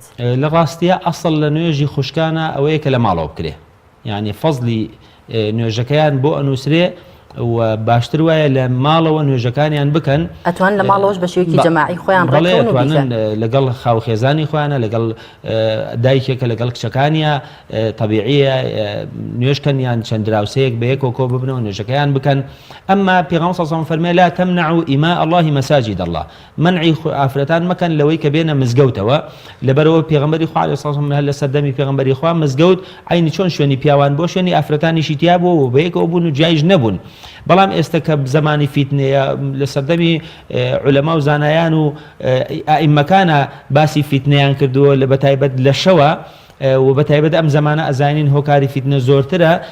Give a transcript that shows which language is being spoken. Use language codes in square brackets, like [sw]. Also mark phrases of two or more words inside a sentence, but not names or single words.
[ckb] لە ڕاستیە ئەسڵ لە نوێژی خوشکانە ئەوەیە کە لە ماڵەوە بکرێ یعنی فەزلی نوێژەکەیان بۆ ئەنووسرێ و باشتر وایە لە ماڵەوە نوێژەکانیان بکەن ئەتوان لە ماڵەوەش بە شێوەیەکی جەماعی خۆیان ڕێکەوتن لەگەڵ خاوخێزانی خۆیانە لەگەڵ دایکێکە لەگەڵ کچەکانیە تەبیعیە نوێژکەنیان چەند دراوسەیەک بە یەکەوە کۆ ببنەوە نوێژەکەیان بکەن ئەمما پێغەمبەر [ar] صلی الله علیه [ckb] و فەرمێ [ar] لا تمنعوا إماء الله مساجد الله [ckb] منعی ئافرەتان مەکەن لەوەی کە بێنە مزگەوتەوە لەبەرەوە پێغەمبەری خوا [ar] عەلەیهی سڵام [ckb] هەر لە سەردەمی پێغەمبەری خوا مزگەوت عینی چۆن شوێنی پیاوان بۆ شوێنی ئافرەتانیشی تیا بوو و بە یەکەوە بوون و جایز نەبوون بەڵام ئێستا کە زمانی فیتنەیە لە سەردەمی عولەما و زانایان و ئائیمەکانە باسی فیتنەیان کردووە لە بەتایبەت لە شەوە و بەتایبەت ئەم زمانە ئەزانین هۆکاری فیتنە زۆرترە